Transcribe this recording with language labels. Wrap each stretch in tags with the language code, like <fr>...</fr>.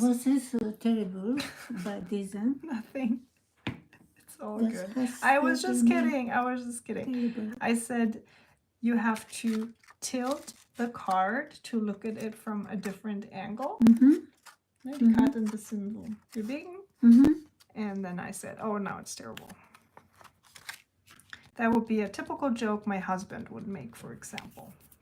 <de>Was ist terrible bei diesem?</de> <en>Nothing. It's all good. I was just kidding. Terrible. I said you have to tilt the card to look at it from a different angle.</en> <de>Die Karte ein bisschen so bewegen.</de> <en>And then I said, oh, now it's terrible. That would be a typical joke my husband would make, for example.</en>